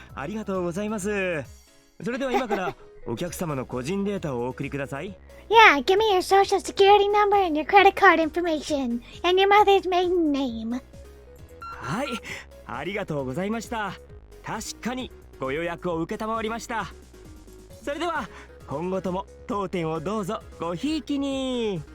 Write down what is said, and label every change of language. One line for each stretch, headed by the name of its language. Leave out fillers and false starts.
Japanese: ありがとうございます。それでは今からお客様の個人データをお送りください。
English: Yeah, give me your social security number and your credit card information and your mother's maiden name.
Japanese: はい、ありがとうございました。確かにご予約を承りました。それでは今後とも当店をどうぞごひいきに。